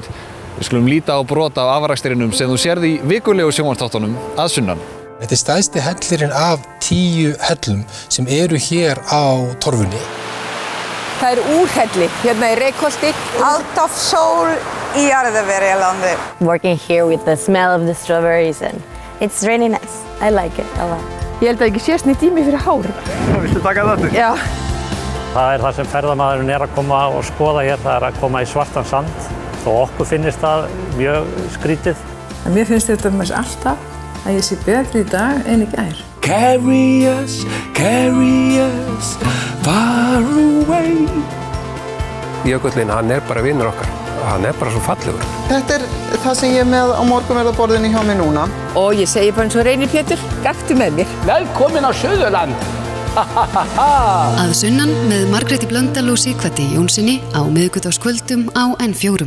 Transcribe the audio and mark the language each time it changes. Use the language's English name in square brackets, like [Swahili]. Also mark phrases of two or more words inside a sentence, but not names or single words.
[Icelandic] Við skulum líta á brot af afrakstrinum sem þú sérð í vikulegu sjónvarpsþáttunum að sunnan. Þetta stærsti hellirinn af 10 hellum sem eru hér á torfunni. Það úrhelli hérna í Reykholti. Alltaf sól í Arðaverjalandi. [English] Working here with the smell of the strawberries and it's really nice. I like it a lot. [Icelandic] Ég held að ekki sést neitt í mig fyrir hár. Viltu taka þetta? Já. Það það sem ferðamaðurinn að koma og skoða hér, það að koma í svartan sand. Þó okkur finnist það mjög skrítið. Mér finnst þetta með alltaf að ég sé betri í dag en í gær. [English] Carry us far away. [Icelandic] Jökullinn, hann bara vinur okkar. Hann bara svo fallegur. Þetta það sem ég með á morgunverðarborðinu hjá mig núna. Og ég segi bara eins og Reynir Pétur, gakktu með mér. Velkomin á Suðurland. Að sunnan með Margréti Blöndal og Sighvati Jónssoni á miðvikudagskvöldum á N4.